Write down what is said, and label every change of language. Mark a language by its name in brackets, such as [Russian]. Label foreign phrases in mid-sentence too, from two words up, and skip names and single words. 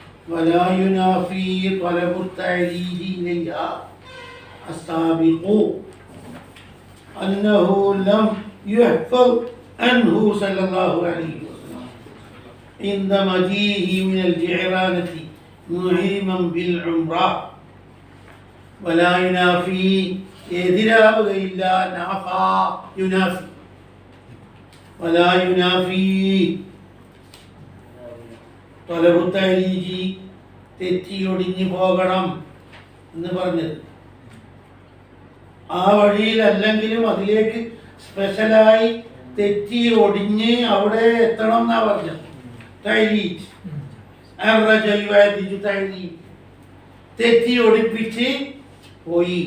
[Arabic] ولا ينافي طلب التعريج إليها السابق أنه لم يحفظ عنه صلى الله عليه وسلم عند مجيئه من الجعرانة محرما بالعمرة ولا ينافي إلا نافى ينافي ولا ينافي طلب التعريج [Malayalam] തെറ്റിയൊടിഞ്ഞു പോകണം എന്ന് പറഞ്ഞത് ആ വഴിയിൽ അല്ലെങ്കിലും അതിലേക്ക് സ്പെഷ്യലായി തെറ്റി ഒടിഞ്ഞ് അവിടെ എത്തണം എന്നാ പറഞ്ഞത്. തെറ്റി ഒടിപ്പിച്ച് പോയി.